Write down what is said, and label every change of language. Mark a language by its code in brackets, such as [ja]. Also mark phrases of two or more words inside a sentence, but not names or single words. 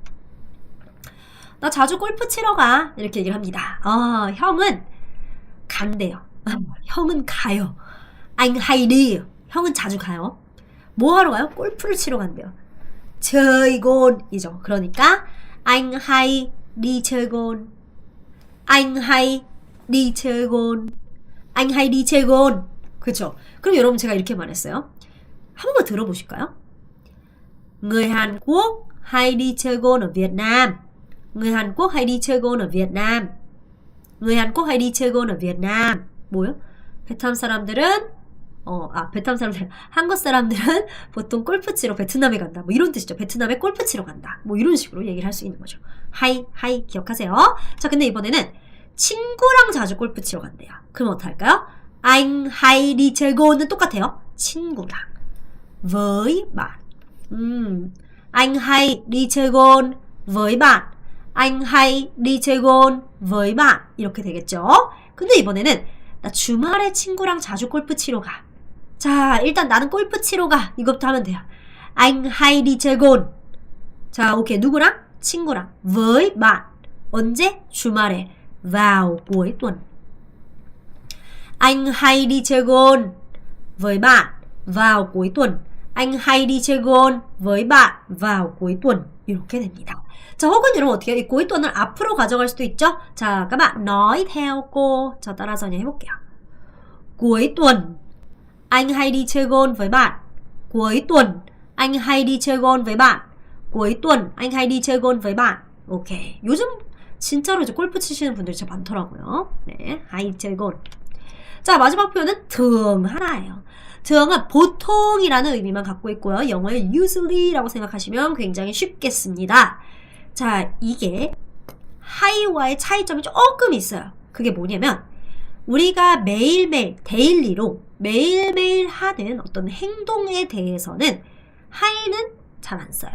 [ko] 나 자주 골프 치러 가. 이렇게 얘기를 합니다. 형은 간대요. 형은 가요. [vi] anh hay đi. [ko] 형은 자주 가요. 뭐 하러 가요? 골프를 치러 간대요. [vi] chơi gol [ko] 이죠. [vi] 그러니까 anh hay đi chơi golf. anh hay đi chơi golf. anh hay đi chơi golf. [ko] 그렇죠? 그럼 여러분 제가 이렇게 말했어요. 한 번만 들어보실까요? [vi] Người Hàn Quốc hay đi chơi golf ở Việt Nam. Người Hàn Quốc hay đi chơi golf ở Việt Nam. Người Hàn Quốc hay đi chơi golf ở Việt Nam. [ko] 뭐요? 베트남 사람들은 한국 사람들은 보통 골프 치러 베트남에 간다. 뭐 이런 뜻이죠. 베트남에 골프 치러 간다. 뭐 이런 식으로 얘기를 할 수 있는 거죠. 하이 기억하세요. 자, 근데 이번에는 친구랑 자주 골프 치러 간대요. 그럼 어떡할까요? [vi] Anh hay đi chơi golf는 [ko] 똑같아요. 친구랑. [vi] với bạn. Anh hay đi chơi golf với bạn. Anh hay đi chơi golf với bạn. [ko] 이렇게 되겠죠. 근데 이번에는 나 주말에 친구랑 자주 골프 치러 가. 자, 일단 나는 골프 치러 가. 이것부터 하면 돼요. [vi] Anh hay đi chơi golf. [ko] 자, 오케이. 누구랑? 친구랑. [vi] với bạn. [ko] 언제? 주말에. [vi] vào cuối tuần. Anh hay đi chơi golf với bạn vào cuối tuần. Anh hay đi chơi golf với bạn vào cuối tuần. [ko] 이렇게 됩니다. 자, 혹은 여러분 어떻게 해요? 이 [vi] cuối tuần [ko] 을 앞으로 가져갈 수도 있죠? 자, [vi] các bạn nói theo cô. [ko] 저 따라서 그냥 해볼게요. [vi] cuối tuần anh hay đi chơi golf với bạn. cuối tuần anh hay đi chơi golf với bạn. cuối tuần anh hay đi chơi golf với bạn. [ko] 오케이. 요즘 진짜로 이제 골프 치시는 분들이 진짜 많더라고요. 네, [vi] hay chơi golf. [ko] 자, 마지막 표현은 thường 하나예요. thường 은 보통이라는 의미만 갖고 있고요. 영어의 usually라고 생각하시면 굉장히 쉽겠습니다. 자, 이게 high와의 차이점이 조금 있어요. 그게 뭐냐면 우리가 매일매일 데일리로 매일매일 하는 어떤 행동에 대해서는 high는 잘 안 써요.